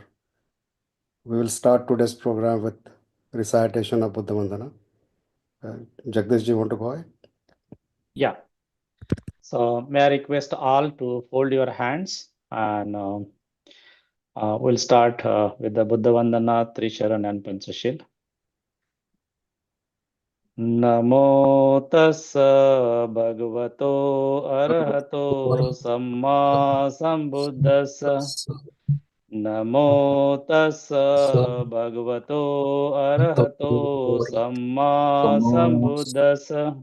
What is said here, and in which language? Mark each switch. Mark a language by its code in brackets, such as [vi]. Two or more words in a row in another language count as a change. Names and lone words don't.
[en] We will start today's program with recitation of Buddha Vandana. Jagdish ji, want to go ahead? Yeah. So may I request all to fold your hands and we'll start with the Buddha Vandana, Trisharan and Panchashil. [pi] Namo tassa bhagavato arahato samma sambuddhassa. Namo tassa bhagavato arahato samma sambuddhassa.